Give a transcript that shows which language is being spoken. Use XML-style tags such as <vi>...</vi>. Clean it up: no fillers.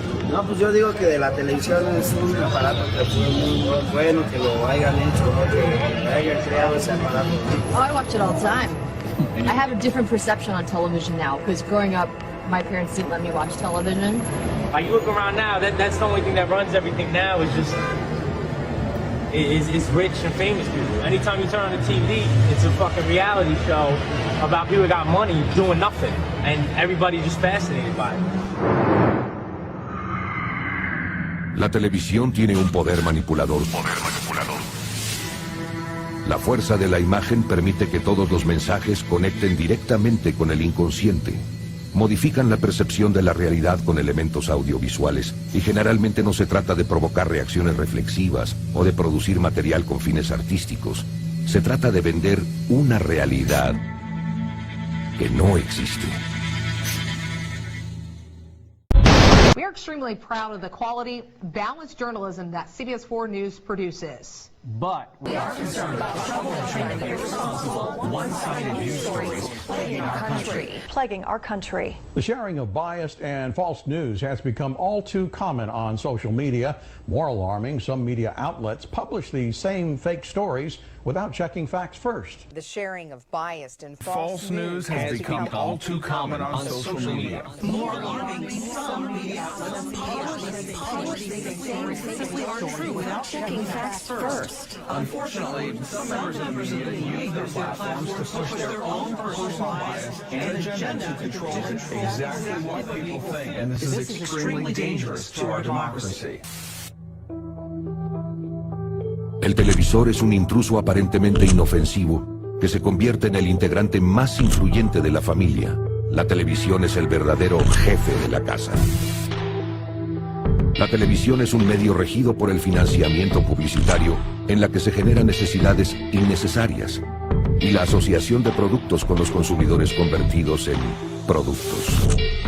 <es>No, pues yo digo que de la televisión es un aparato que fue muy bueno, que lo hayan hecho, ¿no? Que hayan creado ese aparato.</es> <en>Oh, I watch it all the time. I have a different perception on television now, because growing up, my parents didn't let me watch television. Like you look around now, that's the only thing that runs everything now is just is rich and famous people. Anytime you turn on the TV, it's a fucking reality show about people that got money doing nothing, and everybody's just fascinated by it.</en> <es>La televisión tiene un poder manipulador. La fuerza de la imagen permite que todos los mensajes conecten directamente con el inconsciente. Modifican la percepción de la realidad con elementos audiovisuales y generalmente no se trata de provocar reacciones reflexivas o de producir material con fines artísticos. Se trata de vender una realidad que no existe.</es> <en>We are extremely proud of the quality, balanced journalism that CBS 4 News produces. But we are concerned about the trouble and irresponsible, one-sided news stories plaguing our country. The sharing of biased and false news has become all too common on social media. More alarming, some media outlets publish these same fake stories without checking facts first. The sharing of biased and false news has become all too common on social media. More alarming, some media outlets publish these stories simply aren't true without checking facts first. Unfortunately, some members of the media use their platforms to push their own personal bias and agenda to control exactly what people think. And this is extremely dangerous to our democracy.</en> <es>El televisor es un intruso aparentemente inofensivo que se convierte en el integrante más influyente de la familia. La televisión es el verdadero jefe de la casa. La televisión es un medio regido por el financiamiento publicitario en la que se generan necesidades innecesarias y la asociación de productos con los consumidores convertidos en productos.</es>